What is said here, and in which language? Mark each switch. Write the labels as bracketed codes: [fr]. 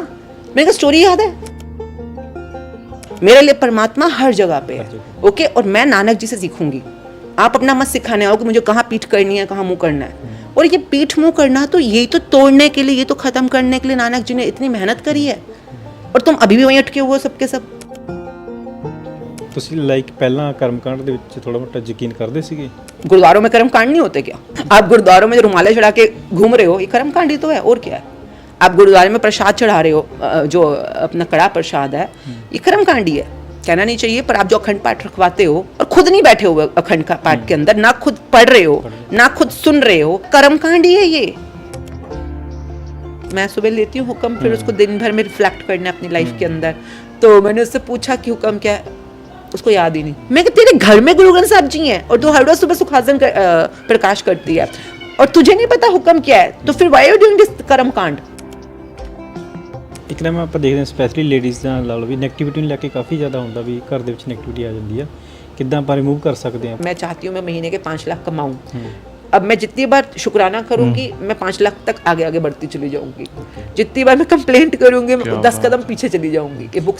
[hi] मैंने कहा स्टोरी याद है? मेरे लिए परमात्मा हर जगह पे है, ओके, और मैं नानक जी से सीखूंगी। आप अपना मत सिखाने आओ कि मुझे कहाँ पीठ करनी है, कहाँ मुंह करना है। और ये पीठ मुंह करना तो यही तो तोड़ने के लिए, ये तो खत्म करने के लिए नानक जी ने इतनी मेहनत करी है, और तुम अभी भी वहीं अटके हुए हो सबके सब। [pa] ਤੁਸੀਂ ਲਾਈਕ ਪਹਿਲਾਂ ਕਰਮਕਾंड ਦੇ ਵਿੱਚ ਥੋੜਾ ਮੋਟਾ ਯਕੀਨ ਕਰਦੇ ਸੀਗੇ? [hi] गुरुद्वारों में कर्मकांड नहीं होते क्या? आप गुरुद्वारों में जो रुमाले चढ़ा के घूम रहे हो, ये कर्मकांड ही तो है, और क्या है? आप गुरुद्वारे में प्रसाद चढ़ा रहे हो, जो अपना कड़ा प्रसाद है, ये कर्मकांड ही है। कहना नहीं चाहिए, पर आप जो अखंड पाठ रखवाते हो और खुद नहीं बैठे हुए अखंड पाठ के अंदर, ना खुद पढ़ रहे हो ना खुद सुन रहे हो, कर्मकांड ही है ये। मैं सुबह लेती हूँ हुक्म, फिर उसको दिन भर में रिफ्लेक्ट करना है अपनी लाइफ के अंदर। तो मैंने उससे पूछा कि हुक्म क्या है, उसको याद ही नहीं। मैं कि तेरे घर में गुरु ग्रंथ साहब जी हैं और तू हर रोज सुबह सुखासन प्रकाश करती है और तुझे नहीं पता हुक्म क्या है, तो फिर [en] why are you doing this [hi] कर्म कांड? [pa] ਇੱਕ ਨਾ ਆਪਾਂ ਦੇਖਦੇ ਹਾਂ ਸਪੈਸ਼ਲੀ ਲੇਡੀਜ਼ ਦਾ ਲਾ ਲਓ ਵੀ ਨੈਗੇਟਿਵਿਟੀ ਨੂੰ ਲੈ ਕੇ ਕਾਫੀ ਜ਼ਿਆਦਾ ਹੁੰਦਾ ਵੀ ਘਰ ਦੇ ਵਿੱਚ ਨੈਗੇਟਿਵਿਟੀ ਆ ਜਾਂਦੀ ਆ, ਕਿੱਦਾਂ ਆਪਾਂ ਰਿਮੂਵ ਕਰ ਸਕਦੇ ਹਾਂ? [hi] मैं चाहती हूँ मैं महीने के 5 लाख कमाऊँ। अब मैं जितनी बार शुक्राना करूंगी मैं 5 लाख तक आगे आगे बढ़ती चली जाऊंगी। जितनी बार मैं कंप्लेंट करूंगी मैं 10 कदम पीछे चली जाऊंगी कि बुक